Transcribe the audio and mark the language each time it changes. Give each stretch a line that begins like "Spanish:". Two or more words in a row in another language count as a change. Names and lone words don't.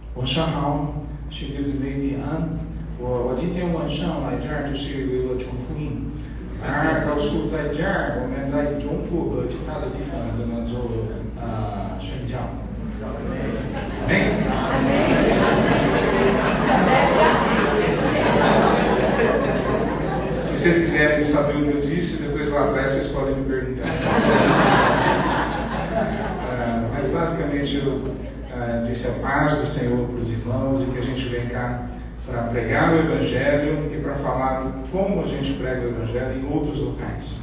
Chinese: 晚上好，兄弟姊妹平安。我今天晚上来这儿就是为了传福音，告诉在这儿我们在中国和其他的地方怎么做宣教。
Portuguese: Se vocês quiserem saber o que eu disse, depois lá atrás vocês podem me perguntar. Mas basicamente eu disse a paz do Senhor para os irmãos e que a gente vem cá para pregar o Evangelho e para falar como a gente prega o Evangelho em outros locais.